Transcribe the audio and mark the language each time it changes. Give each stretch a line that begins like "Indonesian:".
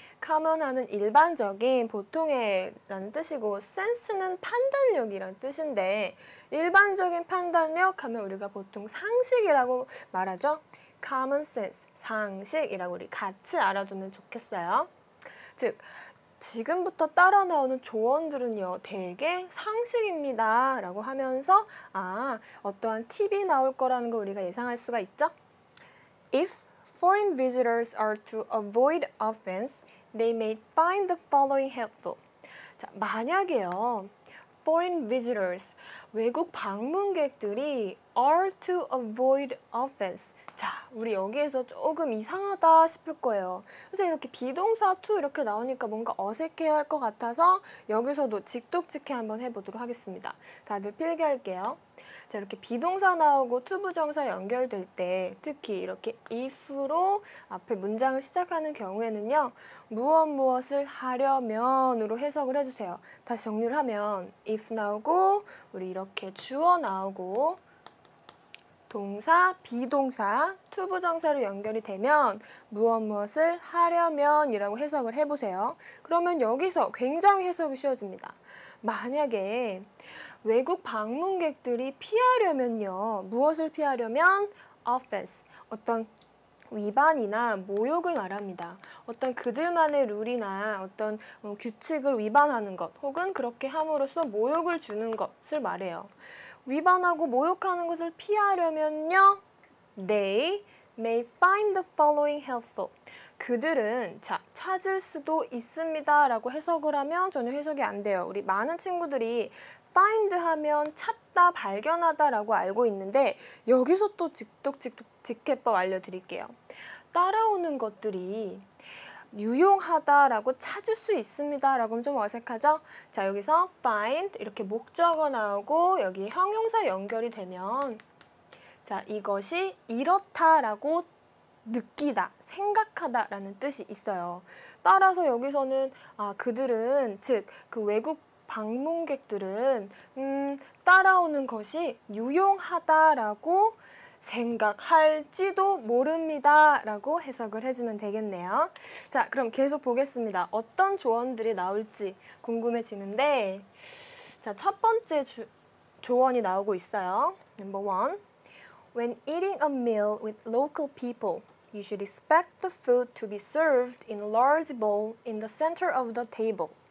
Korean: common 하는 일반적인, 보통의 라는 뜻이고 sense는 판단력이라는 뜻인데 일반적인 판단력 하면 우리가 보통 상식이라고 말하죠. common sense, 상식이라고 우리 같이 알아두면 좋겠어요. 즉 지금부터 따라 나오는 조언들은요, 대개 상식입니다. 라고 하면서 어떠한 팁이 나올 거라는 걸 우리가 예상할 수가 있죠?
English: If foreign visitors are to avoid offense, they may find the following helpful.
Korean: 자, 만약에요,
English: foreign visitors,
Korean: 외국 방문객들이
English: are to avoid offense.
Korean: 자, 우리 여기에서 조금 이상하다 싶을 거예요. 그래서 이렇게 비동사 to 이렇게 나오니까 뭔가 어색해 할 것 같아서 여기서도 직독직해 한번 해보도록 하겠습니다. 다들 필기할게요. 자, 이렇게 비동사 나오고 to 부정사 연결될 때 특히 이렇게 if로 앞에 문장을 시작하는 경우에는요. 무엇을 하려면으로 해석을 해주세요. 다시 정리를 하면 if 나오고 우리 이렇게 주어 나오고 동사, 비동사, to 부정사로 연결이 되면 무엇을 하려면이라고 해석을 해보세요. 그러면 여기서 굉장히 해석이 쉬워집니다. 만약에 외국 방문객들이 피하려면요. 무엇을 피하려면 offense, 어떤 위반이나 모욕을 말합니다. 어떤 그들만의 룰이나 어떤 규칙을 위반하는 것 혹은 그렇게 함으로써 모욕을 주는 것을 말해요. 위반하고 모욕하는 것을 피하려면요.
English: They may find the following helpful.
Korean: 그들은 찾을 수도 있습니다 라고 해석을 하면 전혀 해석이 안 돼요. 우리 많은 친구들이 find 하면 찾다, 발견하다 라고 알고 있는데 여기서 또 직독직해법 알려드릴게요. 따라오는 것들이 유용하다라고 찾을 수 있습니다 라고 하면 좀 어색하죠? 자, 여기서 find 이렇게 목적어 나오고 여기 형용사 연결이 되면 자, 이것이 이렇다라고 느끼다, 생각하다 라는 뜻이 있어요. 따라서 여기서는 그들은 즉 그 외국 방문객들은 따라오는 것이 유용하다라고 생각할지도 모릅니다 라고 해석을 해주면 되겠네요. 자, 그럼 계속 보겠습니다. 어떤 조언들이 나올지 궁금해지는데 자, 첫 번째 조언이 나오고 있어요.
English: Number 1. When eating a meal with local people, you should expect the food to be served in a large bowl in the center of the table.